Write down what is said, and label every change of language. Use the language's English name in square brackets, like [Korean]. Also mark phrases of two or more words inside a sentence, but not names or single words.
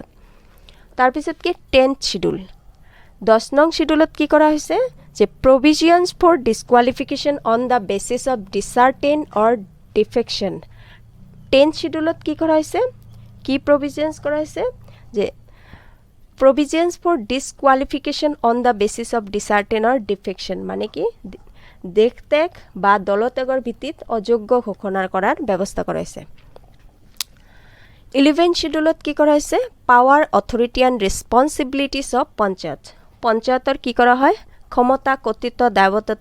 [Assamese] তাৰ পিছত কি 10th schedule 10 নং শিডিউলত কি কৰা হৈছে যে [English] provisions for disqualification on the basis of discertain or defection [Assamese] 10th schedule কি কৰা হৈছে কি provisions কৰা হৈছে যে [English] provisions for disqualification on the basis of discertain or defection [Assamese] মানে কি দেখতেক বা দলত্যাগৰ ভিত্তিত অযোগ্য ঘোষণা কৰাৰ ব্যৱস্থা কৰা হৈছে 11th schedule কি কৰা হৈছে [English] power authority and responsibilities of [Assamese] পঞ্চায়তৰ কি কৰা হয় ক্ষমতা কৰ্তৃত্ব দায়বদ্ধতা